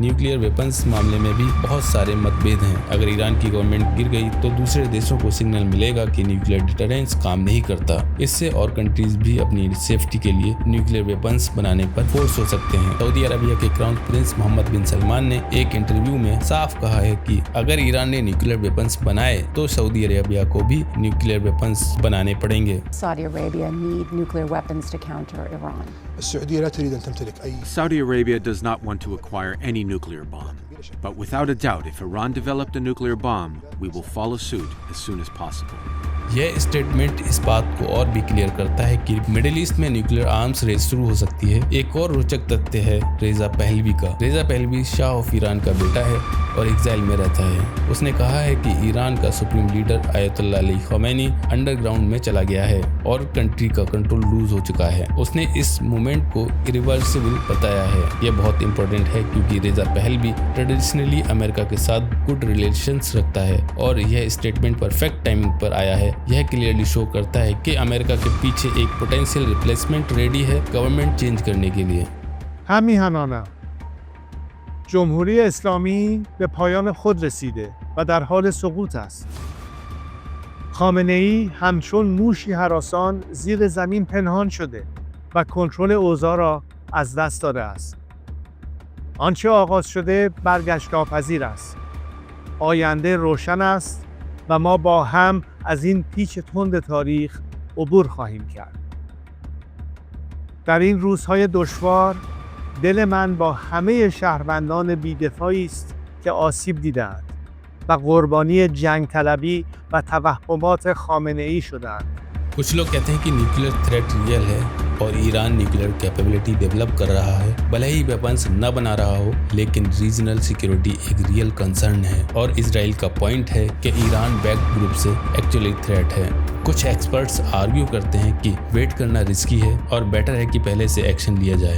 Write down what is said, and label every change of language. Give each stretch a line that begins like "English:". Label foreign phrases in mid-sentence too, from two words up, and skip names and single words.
English: nuclear weapons
Hindi: मामले में भी बहुत सारे मतभेद हैं। अगर ईरान की गवर्नमेंट गिर गई तो दूसरे देशों को सिग्नल मिलेगा कि
English: nuclear deterrence
Hindi: काम नहीं करता। इससे और कंट्रीज भी अपनी सेफ्टी के लिए
English: nuclear weapons
Hindi: बनाने पर फोर्स हो सकते हैं। सऊदी अरबिया के
English: crown prince
Hindi: मोहम्मद बिन सलमान ने एक इंटरव्यू में साफ कहा है कि अगर ईरान ने
English: nuclear weapons
Hindi: बनाए तो सऊदी अरबिया को भी
English: nuclear weapons
Hindi: बनाने पड़ेंगे।
English: Saudi Arabia need nuclear weapons to counter Iran.
Arabic: السعودية لا تريد أن تمتلك أي.
English: Saudi Arabia does not want to acquire any nuclear bomb. But without a doubt, if Iran developed a nuclear bomb, we will follow suit as soon as possible.
Hindi: यह स्टेटमेंट इस बात को और भी क्लियर करता है कि मिडिल ईस्ट में
English: nuclear arms race
Hindi: शुरू हो सकती है। एक और रोचक तथ्य है रेजा पहलवी का। रेजा पहलवी
English: Shah of Iran
Hindi: का बेटा है और एग्जाइल में रहता है। उसने कहा है कि ईरान का
English: supreme leader
Hindi: आयतुल्लाह अली खमैनी अंडरग्राउंड में चला गया है और कंट्री का
English: control loose
Hindi: हो चुका है। उसने इस मूवमेंट को इरिवर्सिबल बताया है। यह बहुत इंपॉर्टेंट है क्योंकि रेजा पहलवी ट्रेडिशनली अमेरिका के साथ
English: good relations
Hindi: रखता है और यह स्टेटमेंट
English: perfect timing
Hindi: पर आया है। यह
English: clearly show
Hindi: करता है कि अमेरिका के पीछे एक
English: potential replacement ready
Hindi: है
English: government change
Hindi: करने के लिए।
Persian: همیهنانم جمهوری اسلامی به پایان خود رسیده و در حال سقوط است. خامنه‌ای همچون موشی هراسان زیر زمین پنهان شده و کنترل اوضاع را از دست داده است. آنچه آغاز شده برگشت ناپذیر است. آینده روشن است و ما با هم از این پیچ تند تاریخ عبور خواهیم کرد. در این روزهای دشوار دل من با همه شهروندان بی‌دفاعی است که آسیب دیدند و قربانی جنگ طلبی و توهمات خامنه‌ای شدند.
Hindi: कुछ लोग कहते हैं कि
English: nuclear threat real
Hindi: है और ईरान
English: nuclear capability develop
Hindi: कर रहा है। भले ही वेपन्स न बना रहा हो, लेकिन
English: regional security
Hindi: एक
English: real concern
Hindi: है और इजराइल का पॉइंट है कि ईरान
English: backed group
Hindi: से
English: actually threat
Hindi: है। कुछ एक्सपर्ट्स आर्ग्यू करते हैं कि वेट करना रिस्की है और बेटर है कि पहले से एक्शन लिया जाए।